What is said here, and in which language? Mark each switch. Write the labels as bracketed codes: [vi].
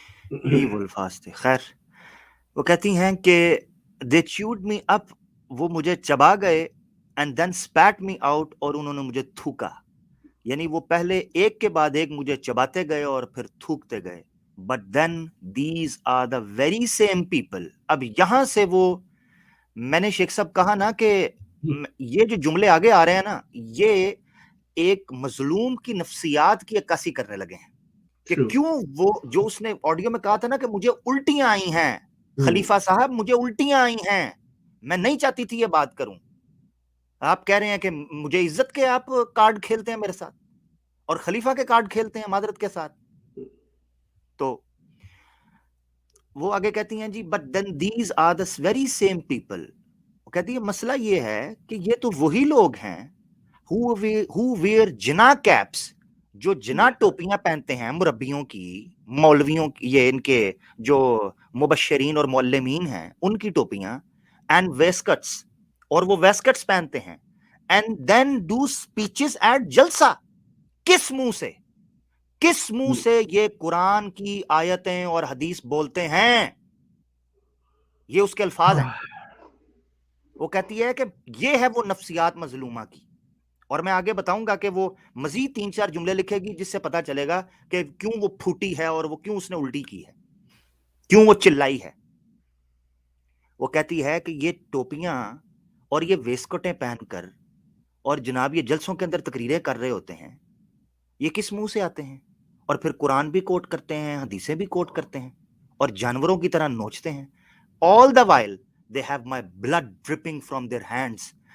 [ur] یہی وہ الفاظ تھے. خیر، وہ کہتی ہیں کہ [en] they chewed me up، [ur] وہ مجھے چبا گئے، [en] and then spat me out، [ur] اور انہوں نے مجھے تھوکا. یعنی وہ پہلے ایک کے بعد ایک مجھے چباتے گئے اور پھر تھوکتے گئے. [en] but then these are the very same people. [ur] اب یہاں سے وہ میں نے شیخ صاحب کہا نا کہ یہ جو جملے آگے آ رہے ہیں نا، یہ ایک مظلوم کی نفسیات کی عکاسی کرنے لگے ہیں کہ کیوں وہ جو اس نے آڈیو میں کہا تھا نا کہ مجھے الٹیاں آئی ہیں، خلیفہ صاحب مجھے الٹیاں آئی ہیں، میں نہیں چاہتی تھی یہ بات کروں. آپ کہہ رہے ہیں کہ مجھے عزت کے آپ کارڈ کھیلتے ہیں میرے ساتھ، اور خلیفہ کے کارڈ کھیلتے ہیں معذرت کے ساتھ. تو وہ آگے کہتی ہیں جی [en] but then these are the very same people. [ur] وہ کہتی ہے مسئلہ یہ ہے کہ یہ تو وہی لوگ ہیں [en] who wear [ur] جنا [en] caps، [ur] جو جنا ٹوپیاں پہنتے ہیں مربیوں کی، مولویوں کی، یہ ان کے جو مبشرین اور معلمین ہیں ان کی ٹوپیاں، [en] and waistcoats، [ur] اور وہ ویسکٹس پہنتے ہیں، [en] and then do speeches at [ur] جلسہ. کس منہ سے، کس منہ سے یہ قرآن کی آیتیں اور حدیث بولتے ہیں؟ یہ اس کے الفاظ ہیں. وہ کہتی ہے کہ یہ ہے وہ نفسیات مظلومہ کی. اور میں آگے بتاؤں گا کہ وہ مزید 3-4 جملے لکھے گی جس سے پتا چلے گا کہ کیوں وہ پھوٹی ہے اور وہ کیوں اس نے الٹی کی ہے، کیوں وہ چلائی ہے. وہ کہتی ہے کہ یہ ٹوپیاں اور یہ ویسکٹیں پہن کر اور جناب یہ جلسوں کے اندر تقریریں کر رہے ہوتے ہیں، یہ کس منہ سے آتے ہیں؟ اور پھر قرآن بھی کوٹ کرتے ہیں، حدیثیں بھی کوٹ کرتے ہیں، اور جانوروں کی طرح نوچتے ہیں. [en] all the while they have my blood dripping from their hands.